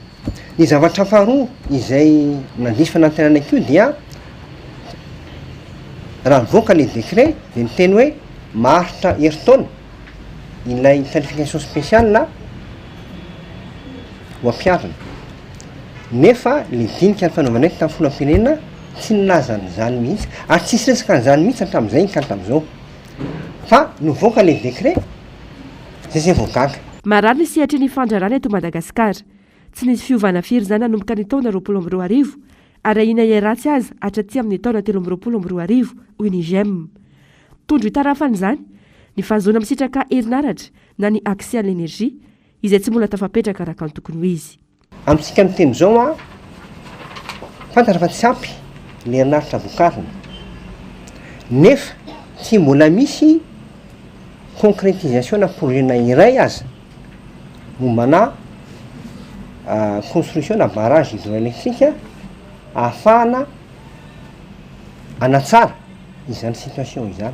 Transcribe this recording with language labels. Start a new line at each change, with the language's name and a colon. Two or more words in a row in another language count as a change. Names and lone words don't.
Malagasy: Ny zavatra faharoa izay nandiso fanantenana koa dia raha nivoaka le décret dia ny teny hoe maharitra herintaona ilay
French: qualification spéciale
Malagasy: ho ampiarina nefa le dinika ny fanaovanay tamin'ny folam-pirenena tsy nilazan'izany mihitsy ary tsisy resaka an'izany mihitsy hatramin'izay ka hatramin'izao fa nivoaka le décret zay voagaga. Marary ny sehatra ny fandrarana eto Madagasikara tsy nisy fiovana firy zany nanomboka ny taona 2022 ary ahina ratsy azy hatraty amin'ny taona 2022 hoy ny GM. Tondro hitarafany izany ny fahazoana misitraka herinaratra na ny
French: accès à l'énergie
Malagasy: izay tsy mbola tafapetraka araka ny tokony ho izy. Amintsika ny teny zao fantatra fa tsy ampy le herinaratra vokarina nefa tsy mbola misy concrétisation na projet-na iray aza mombana construction na
French: barrage hydroélectrique
Malagasy: ahafahana anatsara izany situation izany.